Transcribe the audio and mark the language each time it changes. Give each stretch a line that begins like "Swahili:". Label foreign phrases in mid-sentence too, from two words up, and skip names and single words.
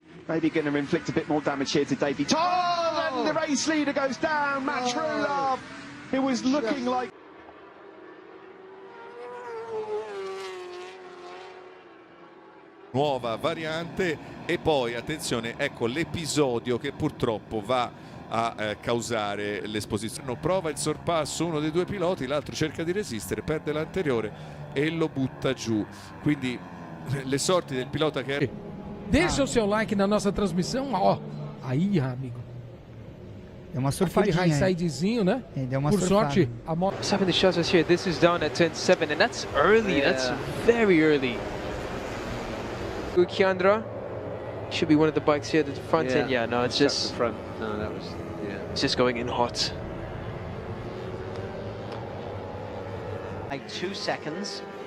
English: Maybe going to inflict a bit more damage here to Davey. And the race leader goes down, Matt Trulove. It was looking like...
Italian: Nuova variante e poi attenzione, ecco l'episodio che purtroppo va a causare l'esposizione. Prova il sorpasso uno dei due piloti, l'altro cerca di resistere, perde l'anteriore e lo butta giù. Quindi le sorti del pilota che...
Portuguese: Deixa o seu like na nossa transmissão, ó. Aí, amigo. Deu uma Aquele surfadinha. high sidezinho, né? Deu uma Por surfada. sorte, a moto...
English: What's happening? Shows us here. This is down at turn 7, and that's early. Yeah. That's very early. Good, Kiandra. Should be one of the bikes here at the front end. Yeah, no, it's just the front. No, that was it's just going in hot. Like 2 seconds.